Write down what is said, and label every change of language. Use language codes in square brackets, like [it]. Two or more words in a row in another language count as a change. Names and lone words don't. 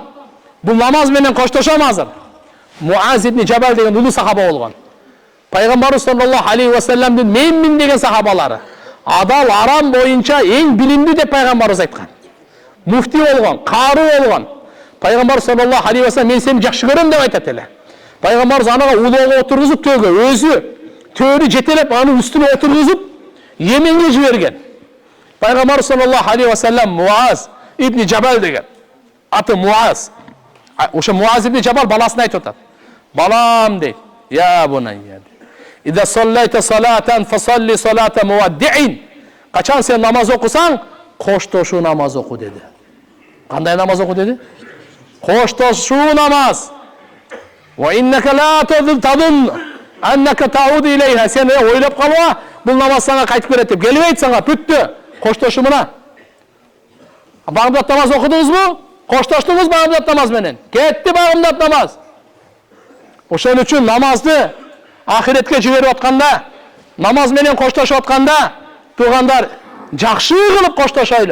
[ky] Бул намаз менен коштошом азыр. Муаз ибн Жабал деген улуу сахаба болгон. Пайгамбарыбыз [ar] صلى الله عليه وسلمдын [ky] менмин деген сахабалары. Адал арам боюнча эң билимдүү деп пайгамбарыбыз айткан. Муфти болгон, кары болгон. Пайгамбар [ar] صلى الله عليه وسلم [ky] мен сени жакшы көрөм деп айтат эле. Пайгамбарыбыз анага улоого отургузуп төөгө, өзү төөрү жетелеп анын үстүнө отургузуп Йеменге жиберген. Пайгамбар [ar] صلى الله عليه وسلم [ky] Муаз ибн Жабал деген. Аты Муаз. Ошо Муаз ибн Жабал баласына айтып атат. Балам дейт: [ar] "يا بني. إذا صليت صلاة فصل صلاة مودع." [ky] Качан сен намаз окусаң, коштошуу намаз оку деди. Кандай намаз оку деди? Коштошуу намаз. [ar] وإنك لا تدري أنك تعود إليها. [ky] Сен ойлоп калба, бул намаз сага кайтып келет деп келбейт сага, бүттү. Коштошумуна. Багымдат намаз окудуңузбу? Коштоштуңуз багымдат намаз менен. Кетти багымдат намаз. Ошон үчүн намазды ахиретке жиберип атканда, намаз менен коштошуп атканда, туугандар, жакшы кылып коштошойлу.